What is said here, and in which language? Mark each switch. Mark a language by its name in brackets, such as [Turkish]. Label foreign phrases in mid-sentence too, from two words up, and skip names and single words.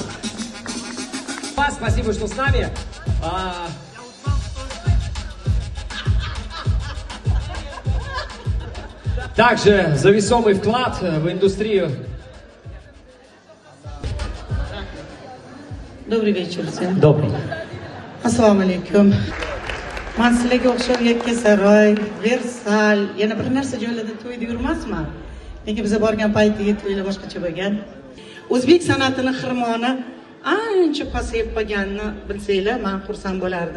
[Russian] Спасибо, что с нами. Также за весомый вклад в индустрию. Добрый вечер всем. Добрый. [Uzbek] Assalomu alaykum. Men sizlarga o'xshab Yakkasaroy, Versal, yana bir narsa joylarda to'yda yurmasman. Lekin biz borgan paytdagi to'ylar boshqacha bo'lgan. O'zbek san'atining xirmoni ancha pasayib qolganini bilsanglar, men xursand bo'lardim.